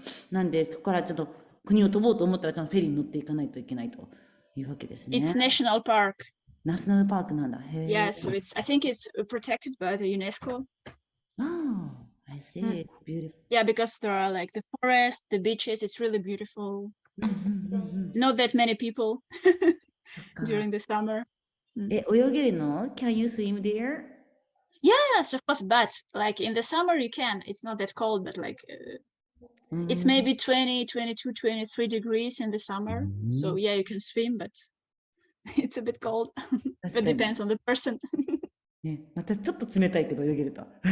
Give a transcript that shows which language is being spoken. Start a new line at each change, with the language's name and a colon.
Japanese: なんでここからちょっと国を飛ぼうと思ったらちゃんとフェリーに乗っていかないといけないというわけですね。
English: It's national park.
Japanese: ナショナルパークなんだ。
English: Yeah, so I think it's protected by the UNESCO. Oh, I see. It's beautiful. Yeah, because there are like the forest, the beaches. It's really beautiful. Not that many people during the summer.
Japanese: 泳げるの
English: Can you swim there? Yes, of course, but like in the summer you can. It's not that cold, but like it's maybe 20, 22, 23 degrees in the summer. So yeah, you can swim, but it's a bit cold. It depends on the person.
Japanese: ね、私ちょっと冷たいけど泳げると。